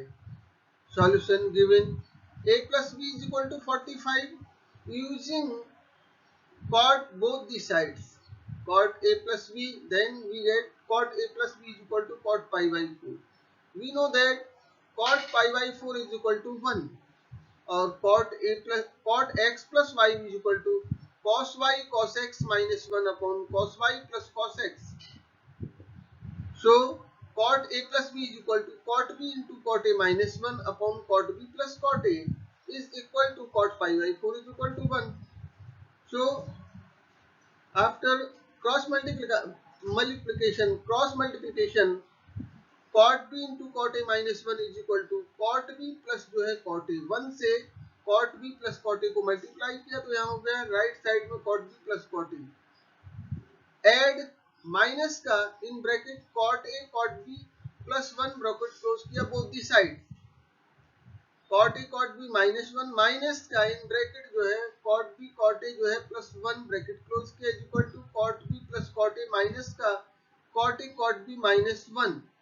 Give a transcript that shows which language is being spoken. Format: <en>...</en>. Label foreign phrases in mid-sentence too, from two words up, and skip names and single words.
<en>Solution, given a plus b is equal to 45 using cot both the sides. cot A plus B, then we get cot A plus B is equal to cot pi by 4. We know that cot pi by 4 is equal to 1, or cot x plus y is equal to cos y cos x minus 1 upon cos y plus cos x. So cot A plus B is equal to cot B into cot A minus 1 upon cot B plus cot A is equal to cot pi by 4 is equal to 1. So after cross multiplication, cot b into cot a minus 1 is equal to cot b प्लस</en> <hi>जो है</hi> <en>cot a 1 से cot b plus cot a</en> <hi>को मल्टीप्लाई किया तो यहाँ हो गया</hi> <en>right side</en> <hi>में</hi> <en>cot b plus cot a, add minus</en> <hi>का</hi> <en>in bracket cot a cot b plus 1 bracket close</en> <hi>किया</hi> <en>both the side, cot a cot b minus 1 minus</en> <hi>का</hi> <en>in bracket</en> <hi>जो है</hi> <en>cot b cot a</en> <hi>जो है</hi> <en>plus 1 bracket close</en> <hi>किया</hi> <en>is equal to cot b plus cot a minus</en> <hi>का</hi> <en>cot a cot b minus 1.</en>